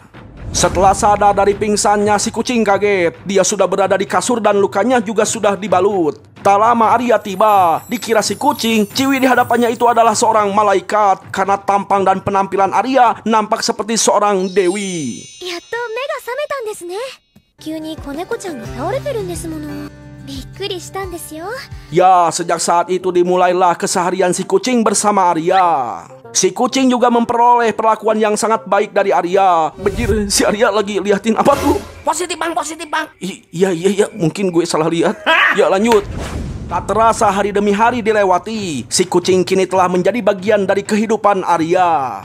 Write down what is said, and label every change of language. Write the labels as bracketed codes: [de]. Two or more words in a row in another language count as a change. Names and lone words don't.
[id] Setelah sadar dari pingsannya, si kucing kaget. Dia sudah berada di kasur dan lukanya juga sudah dibalut. Tak lama Arya tiba. Dikira si kucing, Ciwi di hadapannya itu adalah seorang malaikat. Karena tampang dan penampilan Arya nampak seperti seorang dewi. [ja] やっと目が覚めたんですね。急に子猫ちゃんが倒れてるんですもの。びっくりしたんですよ。 [id] Ya, sejak saat itu dimulailah keseharian si kucing bersama Arya. Si kucing juga memperoleh perlakuan yang sangat baik dari Arya. Bejir, si Arya lagi liatin apa tuh? Positif bang, positif bang. Iya, mungkin gue salah lihat. Ya lanjut. Tak terasa hari demi hari dilewati. Si kucing kini telah menjadi bagian dari kehidupan Arya.